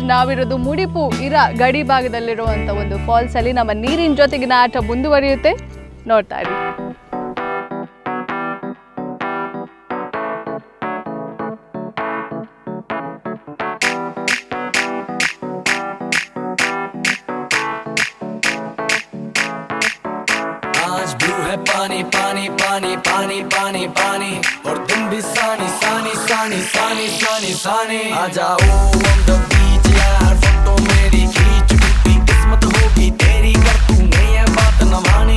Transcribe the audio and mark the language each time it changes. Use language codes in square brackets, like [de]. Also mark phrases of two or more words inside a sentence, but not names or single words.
[kn] ನಾವಿರೋದು ಮುಡಿಪು ಇರಾ ಗಡಿ ಭಾಗದಲ್ಲಿರುವಂಥ ಒಂದು ಫಾಲ್ಸಲ್ಲಿ ನಮ್ಮ ನೀರಿನ ಜೊತೆಗಿನ ಆಟ ಮುಂದುವರಿಯುತ್ತೆ, ನೋಡ್ತಾ ಇರಿ. [hi] पानी पानी पानी पानी पानी पानी और तुम भी सानी सानी सानी सानी सानी सानी आ जाओ [en] on the beach [hi] यार, फोटो मेरी खींच, टूटी किस्मत होगी तेरी कर तूने ये बात न मानी.